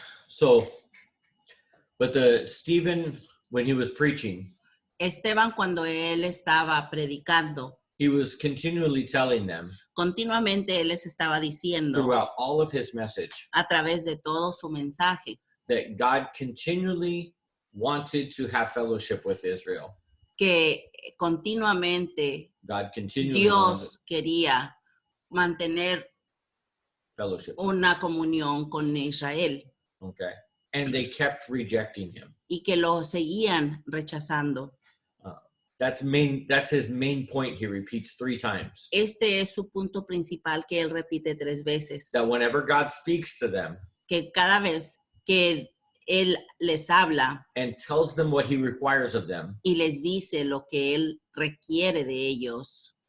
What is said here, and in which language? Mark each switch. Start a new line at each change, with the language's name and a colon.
English: So, but Stephen, when he was preaching,
Spanish: Esteban, cuando él estaba predicando,
English: he was continually telling them,
Spanish: continuamente él les estaba diciendo,
English: throughout all of his message,
Spanish: a través de todo su mensaje,
English: that God continually wanted to have fellowship with Israel.
Spanish: que continuamente
English: God continually
Spanish: Dios quería mantener
English: fellowship.
Spanish: una comunión con Israel.
English: Okay. And they kept rejecting him.
Spanish: Y que lo seguían rechazando.
English: That's his main point. He repeats 3 times.
Spanish: Este es su punto principal que él repite 3 veces.
English: That whenever God speaks to them,
Spanish: que cada vez que él les habla
English: and tells them what he requires of them,
Spanish: y les dice lo que él requiere de ellos,